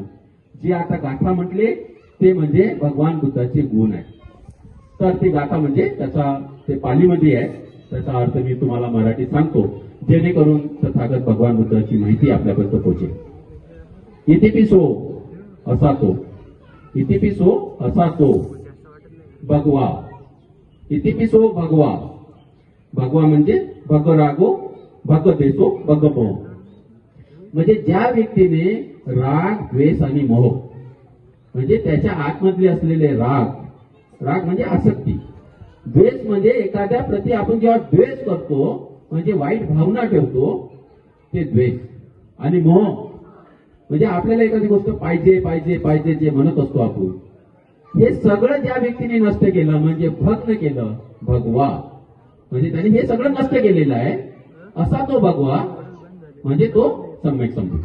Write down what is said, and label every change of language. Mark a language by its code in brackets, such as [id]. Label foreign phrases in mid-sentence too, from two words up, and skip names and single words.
[mr] जे आता गाथा म्हटले ते म्हणजे भगवान बुद्धाचे गुण आहेत. तर ती गाथा म्हणजे त्याचा ते पालीमध्ये आहे, त्याचा अर्थ मी तुम्हाला मराठीत सांगतो जेणेकरून तथागत भगवान बुद्धाची माहिती आपल्यापर्यंत पोहोचेल. इतिपिसो असा तो, इतिपिसो असा तो भगवा, [pi] इतिपिसो भगवा. [mr] भगवा म्हणजे [pi] भगरागो भगदेशो भगमो, [mr] म्हणजे ज्या व्यक्तीने राग द्वेष आणि मोह म्हणजे त्याच्या आतमधले असलेले राग, राग म्हणजे आसक्ती, द्वेष म्हणजे एखाद्या प्रती आपण जेव्हा द्वेष करतो म्हणजे वाईट भावना ठेवतो ते द्वेष, आणि मोह म्हणजे आपल्याला एखादी गोष्ट पाहिजे पाहिजे पाहिजे जे म्हणत असतो आपण, हे सगळं ज्या व्यक्तीने नष्ट केलं म्हणजे भग्न केलं, भगवा म्हणजे त्याने हे सगळं नष्ट केलेलं आहे, असा तो भगवा म्हणजे तो सम्यक संबुद्ध.